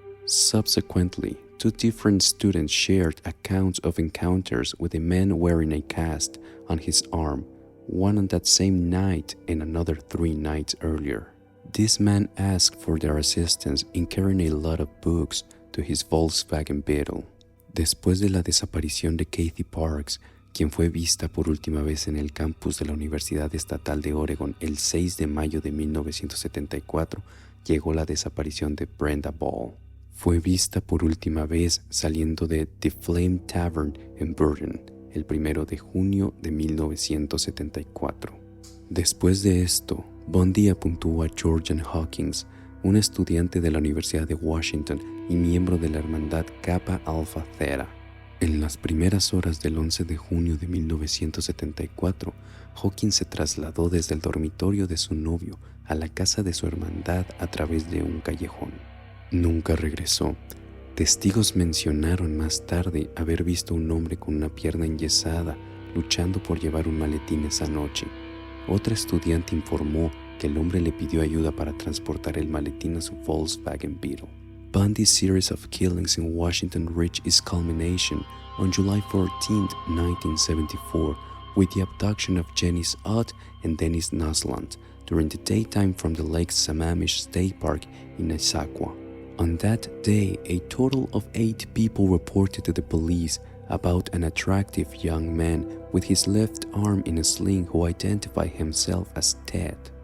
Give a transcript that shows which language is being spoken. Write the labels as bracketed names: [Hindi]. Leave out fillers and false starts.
[English] Subsequently, two different students shared accounts of encounters with a man wearing a cast on his arm, one on that same night and another 3 nights earlier. This man asked for their assistance in carrying a lot of books to his Volkswagen Beetle. [Spanish] Después de la desaparición de Kathy Parks, quien fue vista por última vez en el campus de la Universidad Estatal de Oregon el 6 de mayo de 1974, llegó la desaparición de Brenda Ball. Fue vista por última vez saliendo de The Flame Tavern en Burton el 1 de junio de 1974. Después de esto, Bundy apuntó a Georgian Hawkins, un estudiante de la Universidad de Washington y miembro de la hermandad Kappa Alpha Theta. En las primeras horas del 11 de junio de 1974, Hawkins se trasladó desde el dormitorio de su novio a la casa de su hermandad a través de un callejón. Nunca regresó. Testigos mencionaron más tarde haber visto un hombre con una pierna enyesada luchando por llevar un maletín esa noche. Otra estudiante informó que el hombre le pidió ayuda para transportar el maletín a su Volkswagen Beetle. [English] Bundy's series of killings in Washington reached its culmination on July 14, 1974, with the abduction of Janice Ott and Dennis Nusland during the daytime from the Lake Sammamish State Park in Issaquah. On that day, a total of 8 people reported to the police about an attractive young man with his left arm in a sling who identified himself as Ted.